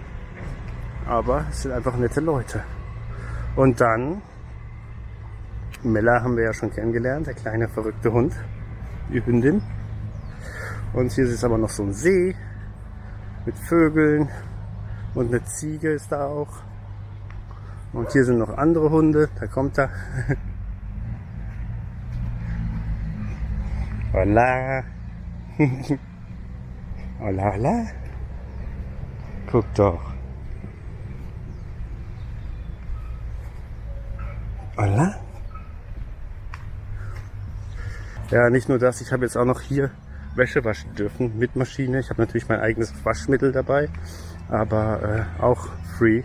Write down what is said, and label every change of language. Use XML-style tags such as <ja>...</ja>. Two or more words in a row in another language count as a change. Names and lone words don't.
<de>Aber es sind einfach nette Leute. Und dann, Mella haben wir ja schon kennengelernt, der kleine verrückte Hund. Die Hündin. Und hier ist aber noch so ein See mit Vögeln und eine Ziege ist da auch. Und hier sind noch andere Hunde, da kommt er. Hola.</de> <es>Hola, hola.</es> <de>Guck doch. Hola. Ja, nicht nur das, ich habe jetzt auch noch hier Wäsche waschen dürfen mit Maschine. Ich habe natürlich mein eigenes Waschmittel dabei, aber auch free.</de>